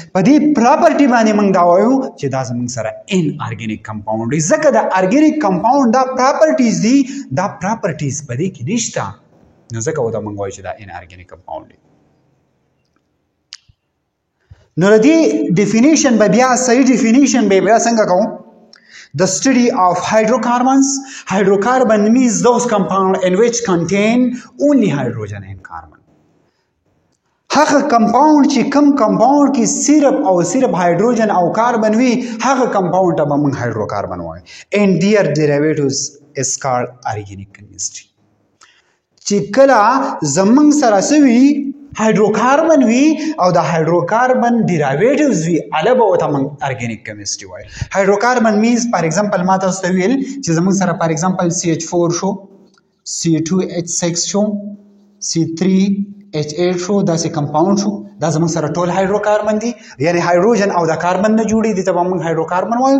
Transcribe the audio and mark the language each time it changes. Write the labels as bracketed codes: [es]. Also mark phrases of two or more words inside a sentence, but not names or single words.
[ps] په دې پراپرټي باندې موږ دا وایو چې دا زموږ سره [en] inorganic compound [ps] دی، ځکه د [en] organic compound [ps] دا پراپرټیز دي، دا پراپرټیز په دې کې نشته، نو ځکه دا موږ وایو چې دا [en] inorganic compound [ps] دی. نو د دې ډیفینیشن به بیا صحیح ډیفینیشن به بیا څنګه کوو؟ [en] The study of hydrocarbons. Hydrocarbon means those compounds in which contain only hydrogen and carbon. [ps] هغه کمپاوند چې کم کمپاوند کې صرف او صرف هایدروجن او کاربن وي، هغه کمپاوند ته به موږ هایدروکاربن وایو. [en] And their derivatives is called organic chemistry. [ps] چې کله زمونږ سره څه وي؟ هایدروکاربن وي او د هایدروکاربن ډیرایویټیوز وي، هغه به ورته موږ [en] organic chemistry [ps] وایو. [en] hydrocarbon means for example [ps] ما تاسو ته ویل چې زموږ سره [en] for example [ps] CH4 شو، C2H6 شو، C3H8 شو، داسې کمپاوند شو، دا زموږ سره ټول هایدروکاربن دي، یعنی هایدروجن او د کاربن نه جوړي دي، ته به موږ هایدروکاربن وایو.